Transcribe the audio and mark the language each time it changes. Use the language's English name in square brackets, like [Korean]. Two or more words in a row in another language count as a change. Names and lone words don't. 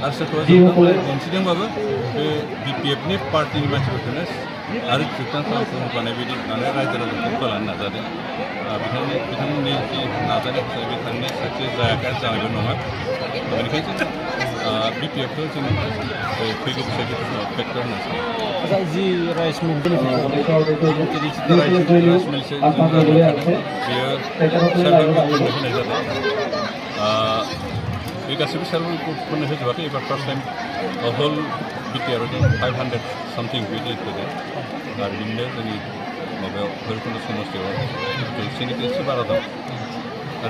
[Bodo] आरो सोरखौबा दिन्थिदोंबाबो बे BPF-नि पार्टिनि मानसिफोरखौनो आरो जोबथां खालामनो बानाय बायदि माने रायजो राजाखौ लानो नाजादों बेखायनो बिथांमोननि जि नाजानाय बे थांनाय साक्सेस जायाखै जानायबो नङा बेनिखायनो BPF-खौ जों फैगौ बोसोरनि फेक्टर होनना सानो [English] जि rice mill rice mill [Bodo] बेयो [English] self help [Bodo] ग्रुपफोरनो होनाय जादों बे गासैबो [English] self help [Bodo] ग्रुपफोरनो होजोबाखै एबार [English] first time [Bodo] हल BTR-आव जों 500 सामथिं बिदि होदों आरो बिदिनो जोंनि माबायाव भैरबकुन्द समस्थियाव जौसेनिख्रुइ एसे बारा दं आरो